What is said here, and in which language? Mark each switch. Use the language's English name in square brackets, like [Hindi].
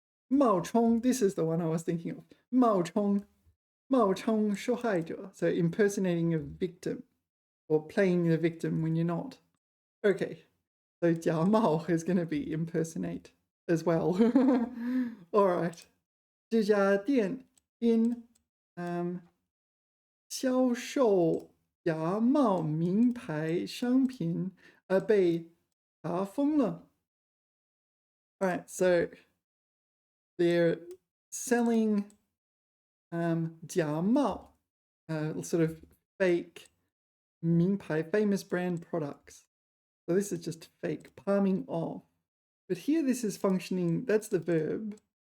[English] 冒充, this is the one I was thinking of. [Chinese] 冒充受害者. [English] So impersonating a victim or playing the victim when you're not. Okay, so 假冒 is going to be impersonate as well. All right. [Chinese] 这家店因销售假冒名牌商品而被查封了. [English] All right, so they're selling 假冒, sort of fake 名牌, famous brand products. So this is just fake, palming off. But here this is functioning, that's the verb.